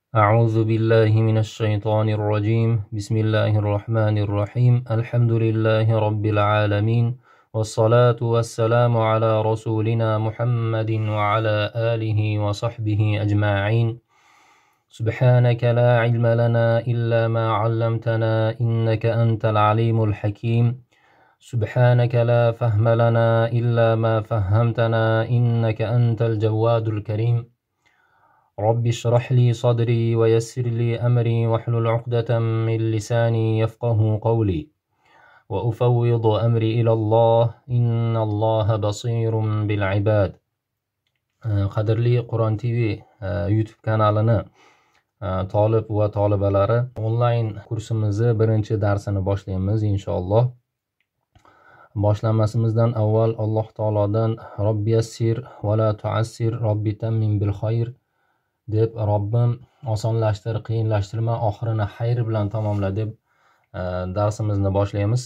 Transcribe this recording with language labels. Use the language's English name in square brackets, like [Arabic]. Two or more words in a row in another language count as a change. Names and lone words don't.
[Arabic] أعوذ بالله من الشيطان الرجيم بسم الله الرحمن الرحيم الحمد لله رب العالمين والصلاة والسلام على رسولنا محمد وعلى آله وصحبه أجمعين سبحانك لا علم لنا إلا ما علمتنا إنك أنت العليم الحكيم سبحانك لا فهم لنا إلا ما فهمتنا إنك أنت الجواد الكريم رب اشرح لي صدري ويسر لي أمري واحلل عقدة من لساني يفقه قولي وأفوض أمري إلى الله إن الله بصير بالعباد [Uzbek] qadrli Qur'on TV YouTube kanalini talib va tolibalari onlayn kursimizni birinchi darsini boshlaymiz inshaalloh. Boshlamasimizdan avval Alloh taolodan [Arabic] رب يسر ولا تعسر رب تمم بالخير [Uzbek] deb Robbim osonlashtir, qiyinlashtirma, oxirini xayr bilan tamomla deb darsimizni boshlaymiz.